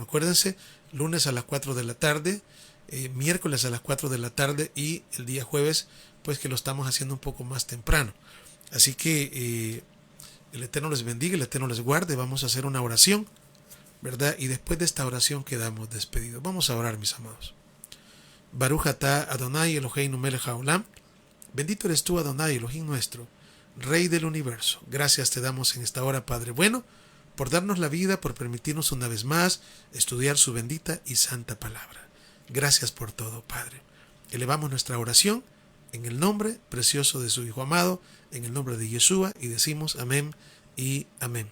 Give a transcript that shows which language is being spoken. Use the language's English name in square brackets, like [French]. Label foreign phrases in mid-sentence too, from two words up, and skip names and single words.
[Spanish] Acuérdense, lunes a las 4 de la tarde, miércoles a las 4 de la tarde, y el día jueves, pues que lo estamos haciendo un poco más temprano. Así que el Eterno les bendiga, el Eterno les guarde. Vamos a hacer una oración, ¿verdad? Y después de esta oración quedamos despedidos. Vamos a orar, mis amados. [Hebrew] ברוך אתה אדוני אלוהינו מלך העולם. [Spanish] Bendito eres tú, Adonai, Elohim nuestro, Rey del universo. Gracias te damos en esta hora, Padre bueno, por darnos la vida, por permitirnos una vez más estudiar su bendita y santa palabra. Gracias por todo, Padre. Elevamos nuestra oración en el nombre precioso de su Hijo amado, en el nombre de Yeshua, y decimos amén y amén.